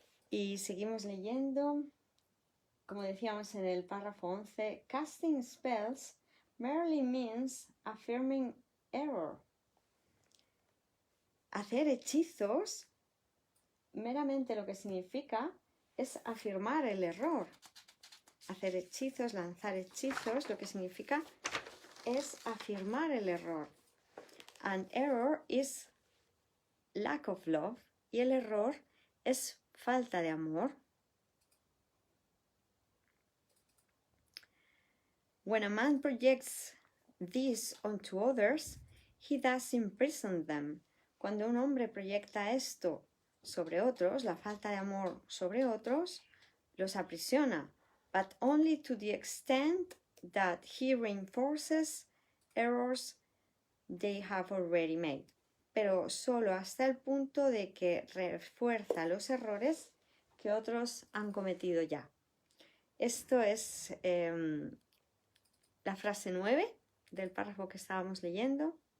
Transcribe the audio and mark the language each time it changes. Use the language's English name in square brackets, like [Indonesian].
[Spanish] Y seguimos leyendo, como decíamos en el párrafo 11, [English] casting spells merely means affirming error. [Spanish] Hacer hechizos meramente lo que significa es afirmar el error. Hacer hechizos, lanzar hechizos, lo que significa es afirmar el error. [English] And error is lack of love. [Spanish] Y el error es falta de amor. [English] When a man projects this onto others, he does imprison them. [Spanish] Cuando un hombre proyecta esto sobre otros, la falta de amor sobre otros, los aprisiona. [English] But only to the extent that he reinforces errors they have already made. [Spanish] Pero solo hasta el punto de que refuerza los errores que otros han cometido ya. Esto es la frase 9 del párrafo que estábamos leyendo.